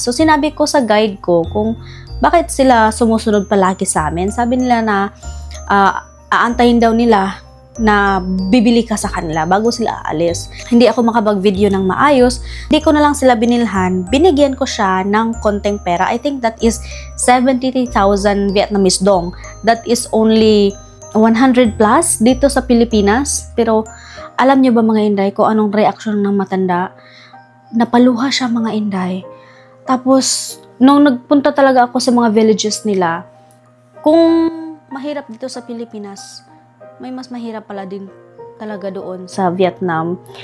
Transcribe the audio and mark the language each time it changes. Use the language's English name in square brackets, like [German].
[Filipino] So, sinabi ko sa guide ko kung bakit sila sumusunod palagi sa amin. Sabi nila na, aantayin daw nila na bibili ka sa kanila bago sila aalis. Hindi ako makapag-video ng maayos. Hindi ko na lang sila binilhan. Binigyan ko siya ng konting pera. [English] I think that is 73,000 Vietnamese dong. That is only 100 plus [Filipino] dito sa Pilipinas. Pero alam nyo ba mga Inday kung anong reaksyon ng matanda? Napaluha siya mga Inday. Tapos, nung nagpunta talaga ako sa mga villages nila, kung mahirap dito sa Pilipinas, may mas mahirap pala din talaga doon sa Vietnam.